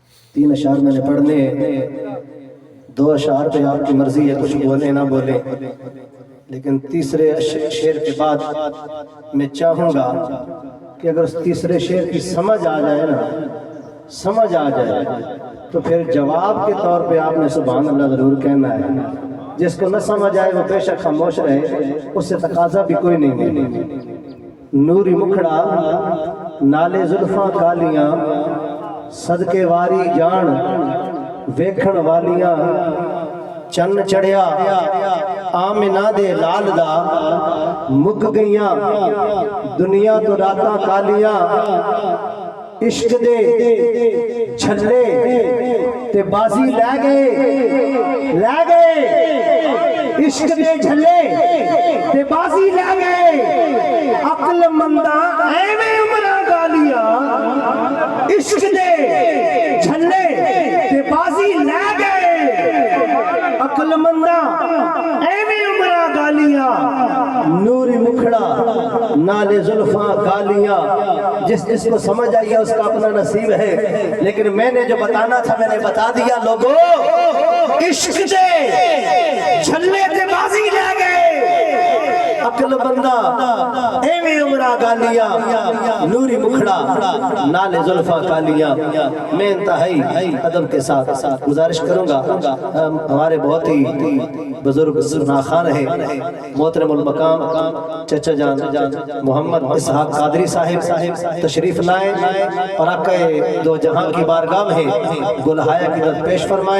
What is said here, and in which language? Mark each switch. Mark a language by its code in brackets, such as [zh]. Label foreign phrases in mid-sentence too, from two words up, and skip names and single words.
[ur] 3 اشعار میں نے پڑھنے، 2 اشعار پہ آپ کی مرضی ہے کچھ بولے نہ بولے، لیکن تیسرے شعر کے بعد میں چاہوں گا کہ اگر اس تیسرے شعر کی سمجھ آ جائے نا، سمجھ آ جائے تو پھر جواب کے طور پہ آپ نے سبحان اللہ ضرور کہنا ہے۔ جس کو نہ سمجھ آئے وہ بے شک خاموش رہے، اس سے تقاضا بھی کوئی نہیں ہے۔ [pa] نوری مکھڑا نالے زلفاں کالیاں، صدقے واری جان ویکھن والیاں، چن چڑھیا آمنہ دے لال دا، مک گئیاں دنیا تو راتاں کالیاں، عشق دے چھلے تے بازی لے گئے، لے گئے عشق دے چھلے تے بازی لے گئے، عقل مندہ ایویں عمرہ گالیاں، عشق دے چھلے تے بازی لے گئے، عقل مندہ ایویں عمرہ گالیاں، نوری مکھڑا نالے زلفاں کالیاں۔ [ur] جس کو سمجھ آئی ہے اس کا اپنا نصیب ہے، لیکن میں نے جو بتانا تھا میں نے بتا دیا۔ [pa] لوگوں عشق دے چھلے تے بازی لے گئے، عقل بندہ ایویں عمرہ گالیاں، نوری مکھڑا نالے زلفاں کالیاں۔ [ur] میں انتہائی ادب کے ساتھ گزارش کروں گا، ہمارے بہت ہی بزرگ ناخوان ہے محترم المقام چچا جان محمد اسحاق قادری صاحب تشریف لائیں اور آقا دو جہاں کی بارگاہ میں گلہائے کی طرف پیش فرمائیں۔